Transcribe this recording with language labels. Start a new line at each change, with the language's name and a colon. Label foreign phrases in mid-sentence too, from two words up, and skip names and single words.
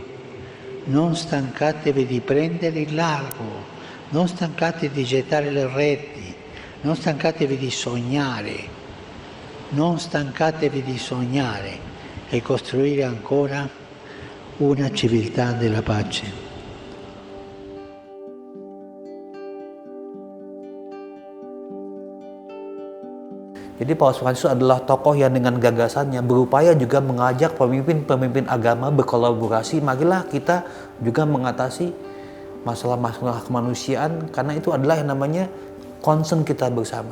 Italian: Non stancatevi di prendere il largo, non stancatevi di gettare le reti, non stancatevi di sognare, non stancatevi di sognare e costruire ancora una civiltà della pace.
Indonesian: Jadi Paus Fransiskus adalah tokoh yang dengan gagasannya berupaya juga mengajak pemimpin-pemimpin agama berkolaborasi. Marilah kita juga mengatasi masalah-masalah kemanusiaan, karena itu adalah yang namanya concern kita bersama.